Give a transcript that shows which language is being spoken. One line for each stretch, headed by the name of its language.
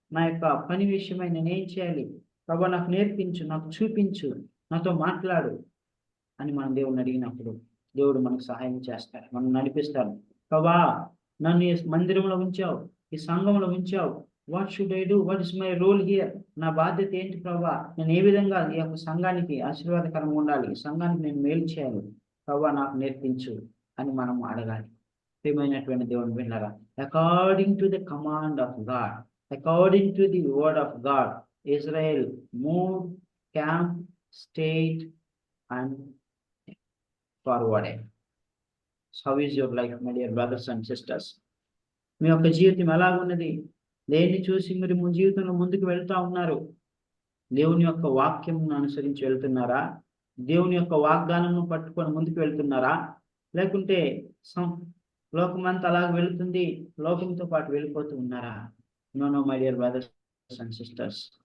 Telugu: నా యొక్క పని విషయమై నేను ఏం చేయాలి ప్రభా, నాకు నేర్పించు, నాకు చూపించు, నాతో మాట్లాడు అని మనం దేవుడిని అడిగినప్పుడు దేవుడు మనకు సహాయం చేస్తాడు, మనం నడిపిస్తాడు. ప్రభా, నన్ను ఈ మందిరంలో ఉంచావు, ఈ సంఘంలో ఉంచావు,
English: What should I do, what is my role here.
Telugu: నా బాధ్యత ఏంటి ప్రభా? నేను ఏ విధంగా ఈ యొక్క సంఘానికి ఆశీర్వాదకరంగా ఉండాలి, ఈ సంఘానికి నేను మేలు చేయాలి, ప్రభా నాకు నేర్పించు అని మనం అడగాలి. ప్రియమైనటువంటి దేవుని బిడ్డలారా,
English: According to the command of God, according to the word of God, Israel moved, camped, stayed and forwarded. So how is your life, my dear brothers and sisters?
Telugu: మీ యొక్క జీవితం ఎలా ఉన్నది? దేన్ని చూసి మీరు మీ జీవితంలో ముందుకు వెళ్తా ఉన్నారు? దేవుని యొక్క వాక్యంను అనుసరించి వెళ్తున్నారా? దేవుని యొక్క వాగ్దానంను పట్టుకొని ముందుకు వెళ్తున్నారా? లేకుంటే లోకమంతా అలాగ వెళుతుంది, లోకంతో పాటు వెళ్ళిపోతూ ఉన్నారా?
English: No, my dear brothers and sisters.